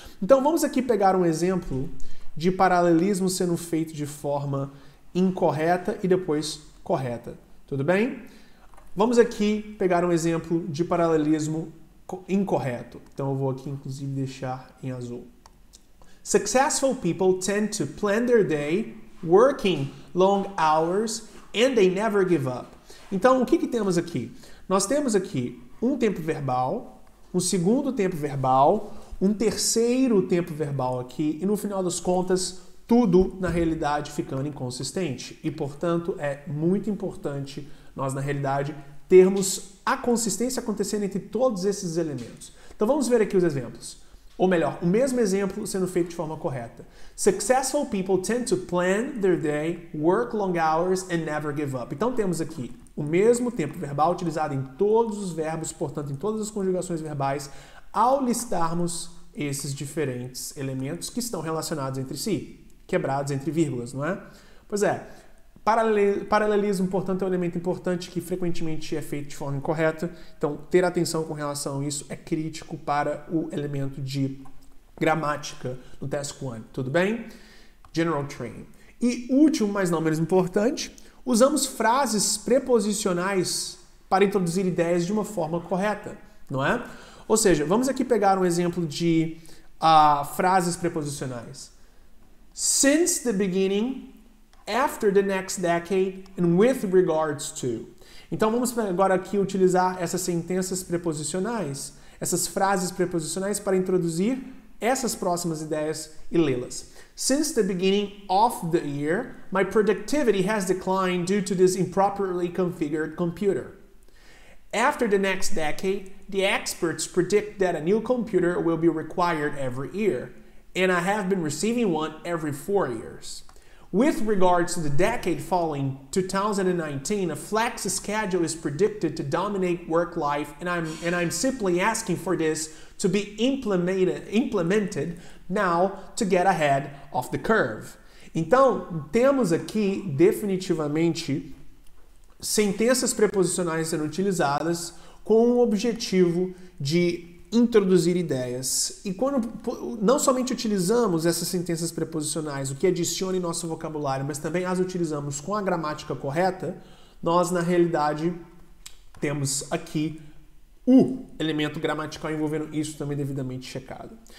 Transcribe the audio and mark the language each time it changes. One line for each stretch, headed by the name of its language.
Portuguese: Então vamos aqui pegar um exemplo de paralelismo sendo feito de forma incorreta e depois correta. Tudo bem? Vamos aqui pegar um exemplo de paralelismo incorreto. Então eu vou aqui inclusive deixar em azul.
English: Successful people tend to plan their day, working long hours, and they never give up.
Portuguese: Então o que temos aqui? Nós temos aqui um tempo verbal, um segundo tempo verbal, um terceiro tempo verbal aqui, e no final das contas, tudo na realidade ficando inconsistente. E portanto é muito importante nós, na realidade, termos a consistência acontecendo entre todos esses elementos. Então vamos ver aqui os exemplos. Ou melhor, o mesmo exemplo sendo feito de forma correta.
English: Successful people tend to plan their day, work long hours and never give up.
Portuguese: Então temos aqui o mesmo tempo verbal utilizado em todos os verbos, portanto em todas as conjugações verbais, ao listarmos esses diferentes elementos que estão relacionados entre si, quebrados entre vírgulas, não é? Pois é. Paralelismo, portanto, é um elemento importante que frequentemente é feito de forma incorreta. Então, ter atenção com relação a isso é crítico para o elemento de gramática no Task 1. Tudo bem? General Training. E último, mas não menos importante, usamos frases preposicionais para introduzir ideias de uma forma correta, não é? Ou seja, vamos aqui pegar um exemplo de frases preposicionais.
English: since the beginning, after the next decade, and with regards to.
Portuguese: Então vamos agora aqui utilizar essas sentenças preposicionais, essas frases preposicionais para introduzir essas próximas ideias e lê-las.
English: Since the beginning of the year, my productivity has declined due to this improperly configured computer. After the next decade, the experts predict that a new computer will be required every year, and I have been receiving one every 4 years. With regards to the decade following 2019, a flex schedule is predicted to dominate work life, and I'm simply asking for this to be implemented now to get ahead of the curve.
Portuguese: Então, temos aqui definitivamente sentenças preposicionais sendo utilizadas com o objetivo de introduzir ideias. E quando não somente utilizamos essas sentenças preposicionais, o que adiciona em nosso vocabulário, mas também as utilizamos com a gramática correta, nós, na realidade, temos aqui o elemento gramatical envolvendo isso também devidamente checado.